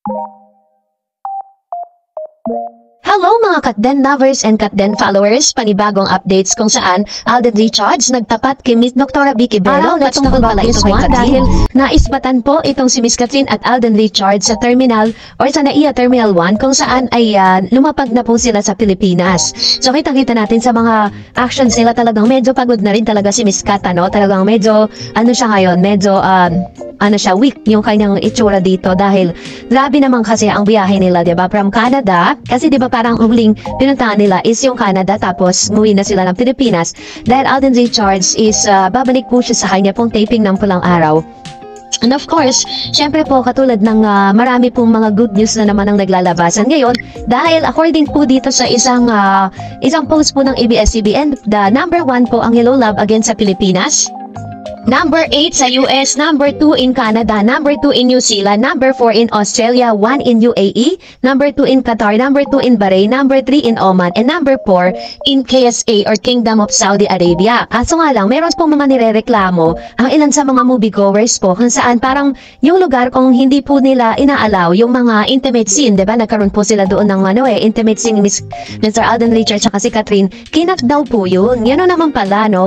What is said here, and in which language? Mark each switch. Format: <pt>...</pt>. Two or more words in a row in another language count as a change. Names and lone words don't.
<tl>Hello mga Katden lovers and Katden followers, panibagong updates kung saan Alden Richards nagtapat kay Miss Dr. Vicky Bello.</tl> <en>Let's talk about this one</en> <tl>dahil naisbatan po itong si Miss Catherine at Alden Richards sa terminal or sa NAIA Terminal 1 kung saan ay lumapag na po sila sa Pilipinas. So kitang-kita natin sa mga actions nila, talagang medyo pagod na rin talaga si Miss Kat, ano? Talagang medyo siya ngayon, medyo weak yung kanyang itsura dito dahil grabe naman kasi ang biyahe nila, 'di ba? From Canada, kasi 'di ba parang huling pinuntahan nila is yung Canada tapos umuwi na sila ng Pilipinas dahil Alden Richards is babalik po siya sa kanya pong taping ng Pulang Araw.</tl> <en>And of course,</en> <tl>syempre po katulad ng marami pong mga</tl> <en>good news</en> <tl>na naman ang naglalabasan ngayon dahil according po dito sa isang post po ng ABS-CBN,</tl> <en>the number 1</en> <tl>po ang Hello Love Again sa Pilipinas.</tl> <en>Number 8 sa US, number 2 in Canada, number 2 in New Zealand, number 4 in Australia, 1 in UAE, number 2 in Qatar, number 2 in Bahrain, number 3 in Oman, and number 4 in KSA or Kingdom of Saudi Arabia.</en> <tl>Kaso nga lang, meron pong mga nirereklamo ang ilan sa mga moviegoers po kung saan parang yung lugar kung hindi po nila inaalaw yung mga</tl> <en>intimate scene,</en> <tl>diba? Nagkaroon po sila doon ng</tl> <en>intimate scene</en> <tl>ni Mr. Alden Richards at si Catherine. Kinat daw po yun. Yan naman pala, no?</tl>